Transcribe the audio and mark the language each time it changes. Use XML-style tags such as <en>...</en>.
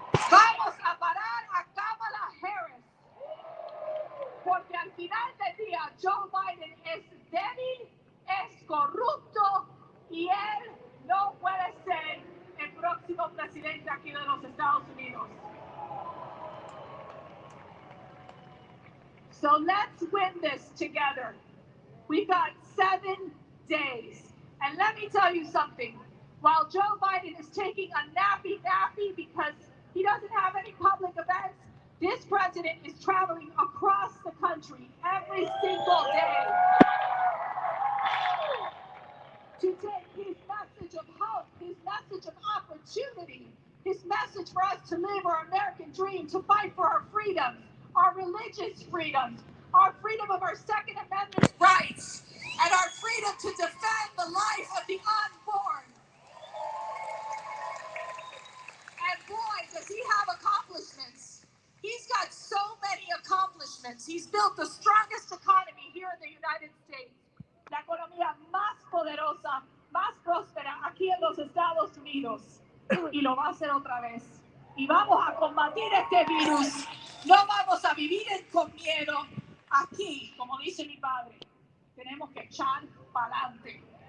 <es>Vamos a parar a Kamala Harris. Porque al final del día Joe Biden es débil, es corrupto y él no puede ser el próximo presidente aquí de los Estados Unidos.</es> <en>So let's win this together. We've got 7 days. And let me tell you something. While Joe Biden is taking a nappy because he doesn't have any public events, this president is traveling across the country every single day to take his message of hope, his message of opportunity, his message for us to live our American dream, to fight for our freedoms. our religious freedoms, our freedom of our Second Amendment rights, and our freedom to defend the life of the unborn. And boy, does he have accomplishments. He's got so many accomplishments. He's built the strongest economy here in the United States.</en> <es>La economía más poderosa, más próspera aquí en los Estados Unidos. Y lo va a hacer otra vez. Y vamos a combatir este virus. No vamos a vivir con miedo. Aquí, como dice mi padre, tenemos que echar para adelante.</es>